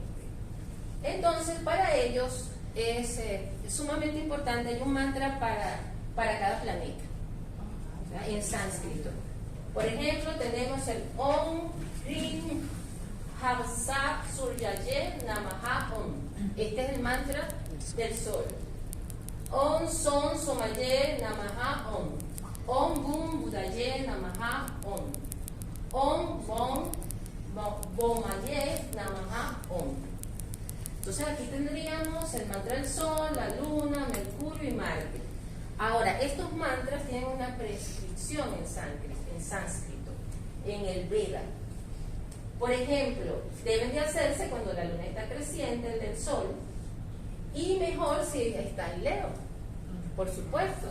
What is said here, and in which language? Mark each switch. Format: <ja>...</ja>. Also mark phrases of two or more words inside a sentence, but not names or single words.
<es>Entonces, para ellos es sumamente importante, hay un mantra para cada planeta, ¿verdad? En sánscrito. Por ejemplo, tenemos el</es> <sa>Om Rim Havsa Suryaye Namaha Om.</sa> <es>Este es el mantra del sol.</es> <sa>Om Son Somaye Namaha Om. Om Bum Budaye Namaha Om. Om Bom Bomaye Namaha Om.</sa> <es>Entonces aquí tendríamos el mantra del sol, la luna, Mercurio y Marte. Ahora, estos mantras tienen una prescripción en sánscrito, en el Veda. Por ejemplo, deben de hacerse cuando la luna está creciente, el del sol, Y mejor si está en Leo, por supuesto.</es>